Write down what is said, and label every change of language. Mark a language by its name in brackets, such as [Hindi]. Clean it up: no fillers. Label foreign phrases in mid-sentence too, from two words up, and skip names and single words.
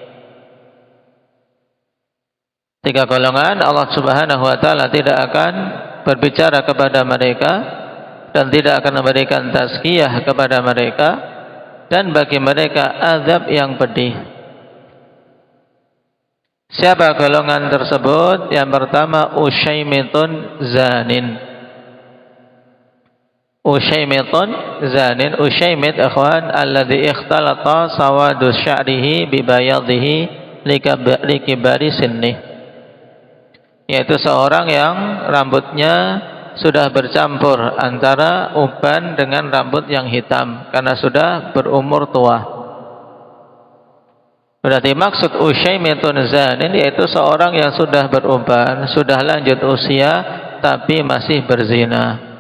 [Indonesian] 3 golongan Allah [Arabic] سبحانه وتعالى [Indonesian] tidak akan berbicara kepada mereka dan tidak akan memberikan tazkiyah kepada mereka, dan bagi mereka azab yang pedih. Siapa golongan tersebut? Yang pertama, [Arabic] أشيمط زان. أشيمط زان. [Indonesian] Usyaimit, [Arabic] إخوان، الذي اختلط سواد شعره ببياضه لكبر سنه, [Indonesian] yaitu seorang yang rambutnya sudah bercampur antara uban dengan rambut yang hitam karena sudah berumur tua. Berarti maksud [Arabic] أشيمط زان [Indonesian] yaitu seorang yang sudah beruban, sudah lanjut usia tapi masih berzina.